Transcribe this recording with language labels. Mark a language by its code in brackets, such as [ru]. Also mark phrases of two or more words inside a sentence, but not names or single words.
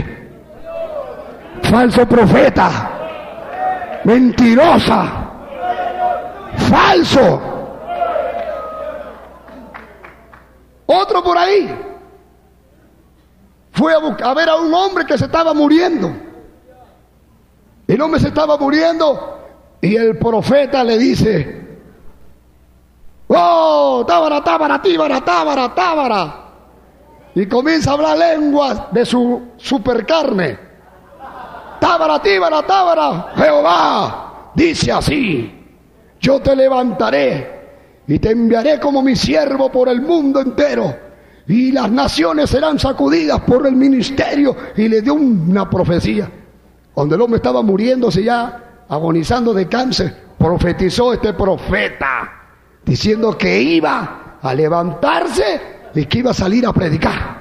[es] Falso profeta, mentirosa, falso. Otro por ahí fue a ver a un hombre que se estaba muriendo. El hombre se estaba muriendo y el profeta le dice: oh, tábara, tábara, tíbara, tábara, tábara. Y comienza a hablar lenguas de su supercarne. Tábara, tíbara, tábara. Jehová dice así: yo te levantaré y te enviaré como mi siervo por el mundo entero, y las naciones serán sacudidas por el ministerio. Y le dio una profecía. Cuando el hombre estaba muriéndose ya, agonizando de cáncer, profetizó este profeta, diciendo que iba a levantarse y que iba a salir a predicar.